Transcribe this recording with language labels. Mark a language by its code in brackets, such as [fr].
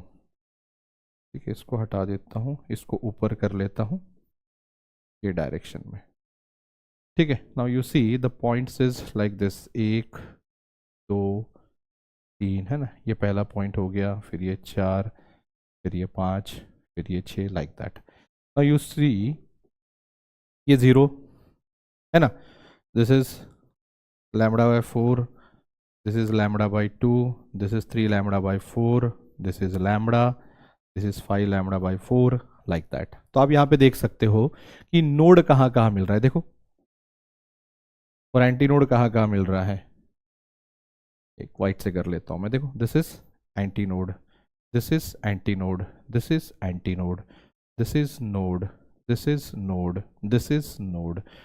[hi] ठीक है, इसको हटा देता हूँ, इसको ऊपर कर लेता हूँ ये डायरेक्शन में। ठीक है, [en] now you see the points is like this, [hi] 1 2 3, है ना, ये पहला पॉइंट हो गया, फिर ये 4, फिर ये 5, फिर ये 6, like that. [en] now you see [hi] ये 0 है ना, [en] This is lambda by 4, this is lambda by 2, this is 3 lambda by 4, this is lambda, this is 5 lambda by 4, like that। [hi] तो आप यहाँ पे देख सकते हो कि नोड कहाँ कहाँ मिल रहा है, देखो, और एंटी नोड कहाँ कहाँ मिल रहा है। एक वाइट से कर लेता हूँ मैं, देखो, [en] This is anti node, this is anti node, this is anti node, this is node, this is node, this is node.